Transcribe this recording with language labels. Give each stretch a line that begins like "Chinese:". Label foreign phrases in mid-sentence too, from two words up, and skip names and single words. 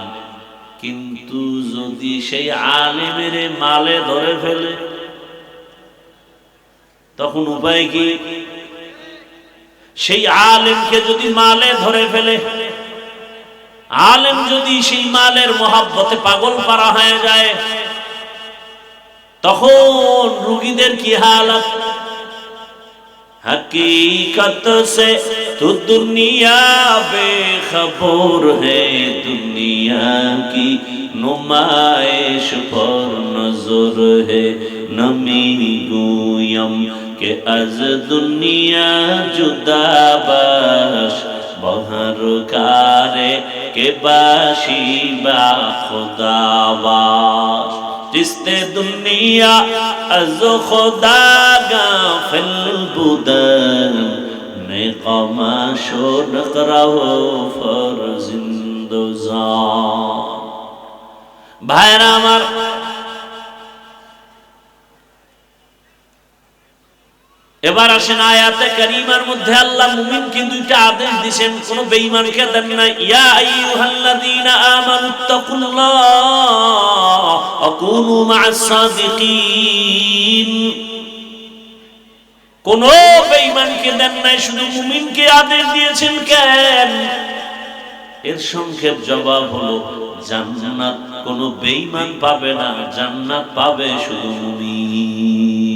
Bangla: কিন্তু যদি সেই আলেমের মালে ধরে ফেলে তখন উপায় কি? সেই আলেমকে যদি মালে ধরে ফেলে, আলেম যদি সেই মালের মোহাব্বতে পাগল পারা হয়ে যায়, তখন রোগীদের কি হালত?
Urdu: حقیقت سے تو دنیا بےخبر ہے، دنیا کی نمائش پر نظر ہے.
Persian: نمی‌گویم که از دنیا جدا باش، به هر کاری که باشی با خدا باش. چیست دنیا از خدا غافل بدن، نی قماش و نقره و فرزند و زن.
Bangla: भाईरा আমার, এবার আসেন আয়াতে কারীমার মধ্যে আল্লাহ মুমিনকে দুইটা আদেশ দিবেন, কোন বেঈমানকে দেন না।
Arabic: يا أيها الذين آمنوا اتقوا الله وكونوا مع الصادقين.
Bangla: কোন বেঈমানকে দেন নাই, শুধু মুমিনকে আদেশ দিয়েছেন। কেন? এর সংক্ষেপ জবাব হলো জান্নাত কোন বেঈমান পাবে না, জান্নাত পাবে শুধু মুমিন।